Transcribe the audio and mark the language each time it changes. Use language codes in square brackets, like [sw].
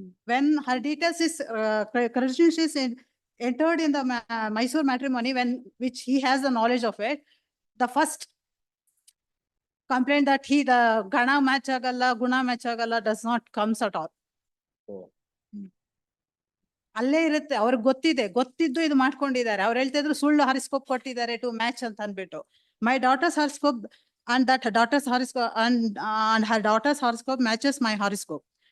[en] When her details is credentials is entered in the Mysore matrimony, which he has the knowledge of it, the first complaint that the [kn] gana match agalla, guna match agalla [en] does not comes at all. [kn] ಅಲ್ಲೇ ಇರುತ್ತೆ, ಅವ್ರಿಗೆ ಗೊತ್ತಿದ್ದು ಇದು ಮಾಡ್ಕೊಂಡಿದ್ದಾರೆ. ಅವ್ರು ಹೇಳ್ತಾ ಇದ್ರು ಸುಳ್ಳು ಹಾರಿಸ್ಕೋಪ್ ಕೊಟ್ಟಿದ್ದಾರೆ [en] to match [kn] ಅಂತ ಅನ್ಬಿಟ್ಟು. [en] My daughter's horoscope and that her daughter's horoscope and her daughter's horoscope matches my horoscope.